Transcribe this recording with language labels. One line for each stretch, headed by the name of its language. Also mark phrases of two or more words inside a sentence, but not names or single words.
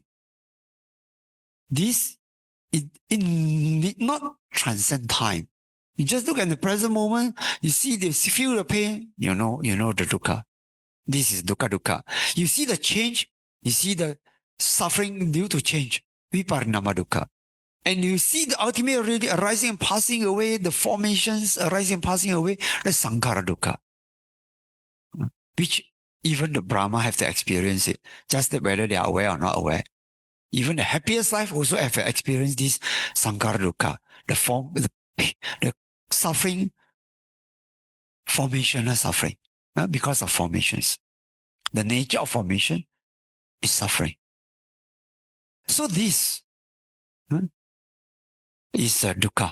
English: This, it need not transcend time. You just look at the present moment, you feel the pain, you know the dukkha. This is dukkha. You see the change, you see the suffering due to change,
Pali: viparinama dukkha.
English: And you see the ultimate reality arising and passing away, the formations arising and passing away, the
Pali: sankhara dukkha,
English: which even the Brahma have to experience it, just that whether they are aware or not aware. Even the happiest life also have to experience this
Pali: sankhara dukkha,
English: the suffering, formational suffering, because of formations. The nature of formation is suffering. So this is dukkha.